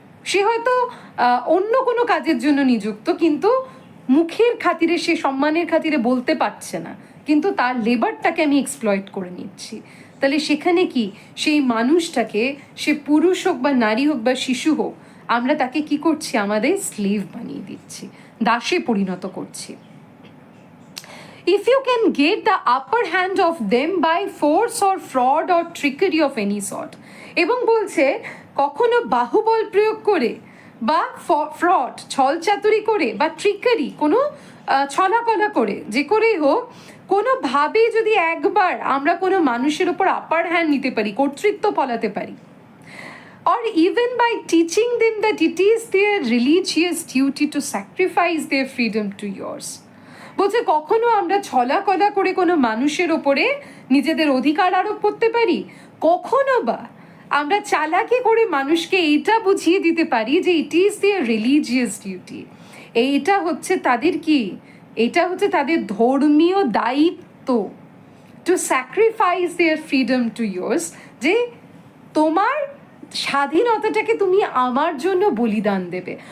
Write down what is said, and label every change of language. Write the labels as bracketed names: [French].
[Bangla] সে হয়তো অন্য কোনো কাজের জন্য নিযুক্ত, কিন্তু মুখের খাতিরে, সে সম্মানের খাতিরে বলতে পারছে না, কিন্তু তার লেবারটাকে আমি এক্সপ্লয়েট করে নিচ্ছি। তাহলে সেখানে কি সেই মানুষটাকে, সে পুরুষ হোক বা নারী হোক বা শিশু হোক, আমরা তাকে কি করছি, আমাদের স্লেভ বানিয়ে দিচ্ছি, দাসে পরিণত করছি। [English] If you can get the upper hand of them by force or fraud or trickery of any sort, [Bangla] এবং বলছে কখনো বাহুবল প্রয়োগ করে বা ফ্রড, ছলচাতুরি করে বা ট্রিকারি, কোনো ছলাকলা করে, যে করেই হোক, কোনোভাবেই যদি একবার আমরা কোনো মানুষের ওপর আপার হ্যান্ড নিতে পারি, কর্তৃত্ব ফলাতে পারি, [English] or even by teaching them that it is their religious duty to sacrifice their freedom to yours. [Bangla] বলছে কখনো আমরা ছলাকলা করে কোনো মানুষের ওপরে নিজেদের অধিকার আরোপ করতে পারি, কখনো বা আমরা চালাকি করে মানুষকে এইটা বুঝিয়ে দিতে পারি যে [English] it is their religious duty, [Bangla] এইটা হচ্ছে তাদের কি, এটা হচ্ছে তাদের ধর্মীয় দায়িত্ব, [English] to sacrifice their freedom to yours, [Bangla] যে তোমার স্বাধীনতাটাকে তুমি আমার জন্য বলিদান দেবে।